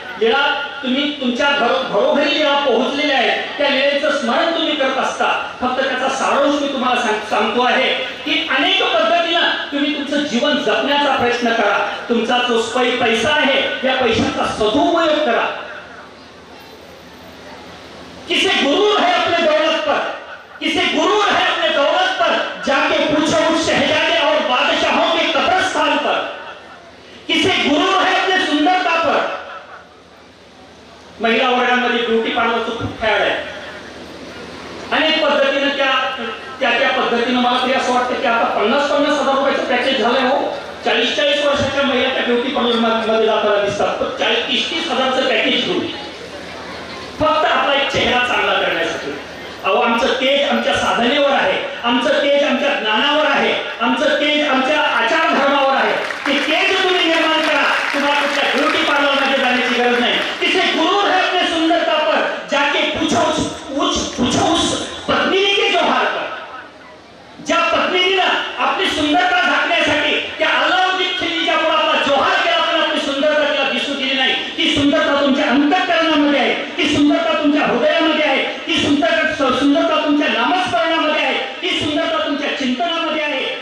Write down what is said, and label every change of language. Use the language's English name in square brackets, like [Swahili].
[Marathi] लीळा तुम्ही तुमच्या घरोघरी लीळा पोहोचलेल्या आहेत. त्या लीळेचं स्मरण तुम्ही करत असता. फक्त त्याचा सारांश मी तुम्हाला सांगतो आहे की अनेक पद्धतीनं तुम्ही तुमचं जीवन जपण्याचा प्रयत्न करा. तुमचा जो पैसा आहे या पैशाचा सदुपयोग करा. [Hindi] किसे गुरूर है अपने दौलत पर, किसे गुरूर है अपने दौलत पर, जाके पूछो उस शहजादे और बादशाहों के कब्रिस्तान पर. किसे गुरूर है अपने सुंदरता पर. [Marathi] महिला वर्गामध्ये ब्युटी पार्लरचं खूप फॅड आहे. अनेक पद्धतीने त्या पद्धतीने मला तरी असं वाटतं की आता 50-50 हजार रुपयाचं पॅकेज झालंय हो. 40-40 वर्षाच्या महिला त्या ब्युटी पार्लर मध्ये जाताना दिसतात. 40-30 हजारचं पॅकेज घेऊन फक्त आपला एक चेहरा चांगला करण्यासाठी. अहो, आमचं तेज आमच्या साधनेवर आहे, आमचं तेज आमच्या ज्ञानावर आहे, आमचं तेज आमच्या आचार धर्मावर आहे. ते तेज तुम्ही निर्माण करा. तुम्हाला कुठल्या ब्युटी पार्लर मध्ये जाण्याची गरज नाही. [Hindi] किसे गुरूर है अपने सुंदरता पर, जाके पूछो उस पत्नी के जोहार पर. [Marathi] ज्या पत्नीने आपली सुंदरता झाकण्यासाठी त्या अल्लाउद्दीन खिलजीच्या पुढे आपला जोहार केला, पण आपली सुंदरता तिला दिसू दिली नाही. ती सुंदरता तुमच्या अंतःकरणामध्ये आहे, ती सुंदरता तुमच्या हृदयामध्ये आहे, ती सुंदरता तुमच्या नामस्मरणामध्ये आहे, ती सुंदरता तुमच्या चिंतनामध्ये आहे.